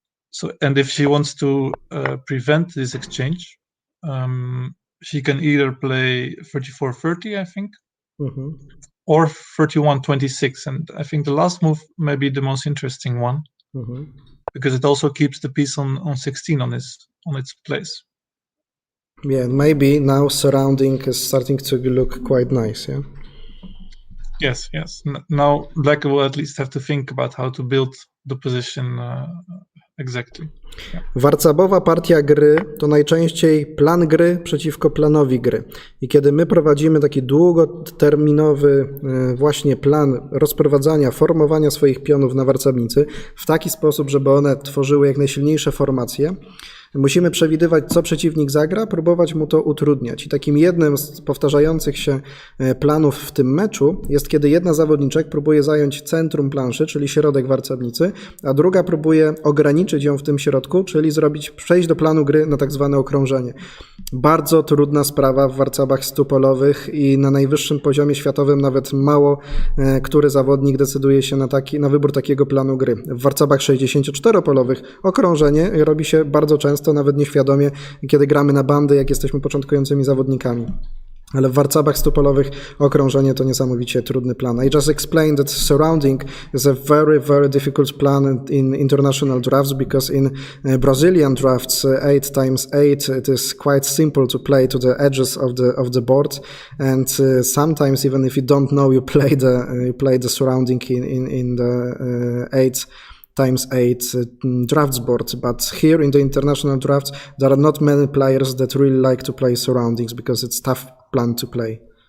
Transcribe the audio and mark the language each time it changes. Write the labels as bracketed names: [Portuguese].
[English] So, and if she wants to prevent this exchange, she can either play 34-30, I think, or 31-26, and I think the last move may be the most interesting one, because it also keeps the piece on 16 on its place. Yeah, maybe now surrounding is starting to look quite nice, yeah? Yes. Now black will at least have to think about how to build the position exactly. Yeah. [Polish] Warcabowa partia gry to najczęściej plan gry przeciwko planowi gry. I kiedy my prowadzimy taki długoterminowy właśnie plan rozprowadzania, formowania swoich pionów na warcabnicy w taki sposób, żeby one tworzyły jak najsilniejsze formacje, musimy przewidywać, co przeciwnik zagra, próbować mu to utrudniać. I takim jednym z powtarzających się planów w tym meczu jest, kiedy jedna zawodniczek próbuje zająć centrum planszy, czyli środek warcabnicy, a druga próbuje ograniczyć ją w tym środku, czyli przejść do planu gry na tak zwane okrążenie. Bardzo trudna sprawa w warcabach stupolowych i na najwyższym poziomie światowym nawet mało który zawodnik decyduje się na wybór takiego planu gry. W warcabach 64-polowych okrążenie robi się bardzo często, nawet nieświadomie, kiedy gramy na bandy, jak jesteśmy początkującymi zawodnikami. Ale w warcabach stupolowych okrążenie to niesamowicie trudny plan. [English] I just explained that surrounding is a very, very difficult plan in international drafts, because in Brazilian drafts 8x8 it is quite simple to play to the edges of the board, and sometimes even if you don't know, you play the surrounding in the 8x8 drafts board, but here in the international drafts there are not many players that really like to play surroundings because it's tough plan to play.